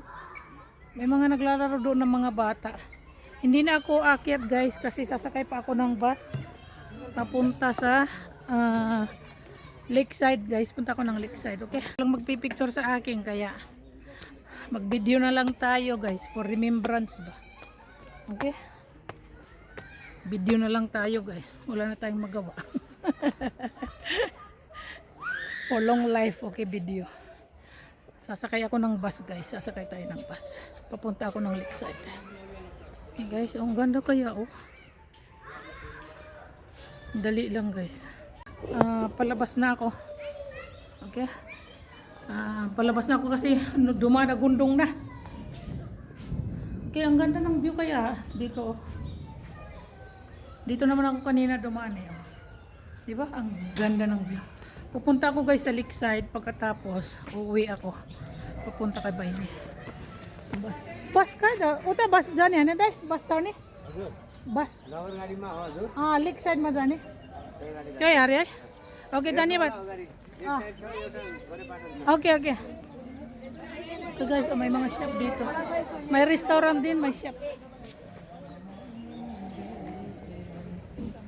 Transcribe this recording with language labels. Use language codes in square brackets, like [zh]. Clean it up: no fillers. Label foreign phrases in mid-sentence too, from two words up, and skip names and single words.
[tl] May mga naglalaro doon ng mga bata. Hindi na ako aakyat guys kasi sasakay pa ako ng bus papunta sa Lakeside guys. Punta ako ng Lakeside, okay? Lang magpipicture sa akin kaya mag-video na lang tayo guys [en] for remembrance [tl] ba. Okay? Video na lang tayo guys. Wala na tayong magawa. [en] For long life, okay, video. [tl] Sasakay ako ng bus guys. Sasakay tayo ng bus. Papunta ako ng Lakeside. Okay guys, ang ganda kaya oh. Dali lang guys. Palabas na ako. Okay? Palabas na ako kasi dumadagundong na. Okay, ang ganda ng view kaya dito. Dito naman ako kanina dumaan eh. Di ba? Ang ganda ng view. Pupunta ako guys sa Lakeside pagkatapos uuwi ako. Pupunta kay Baini. Bus ka da? [ne] उता बस जाने हैन दाइ? बस चढ्ने? बस नगर गाडीमा हजुर. Lakeside मा जाने. क्या यार है? ओके धन्यवाद. [en] Okay. [tl] So guys, may mga shop dito. May restaurant din, may shop.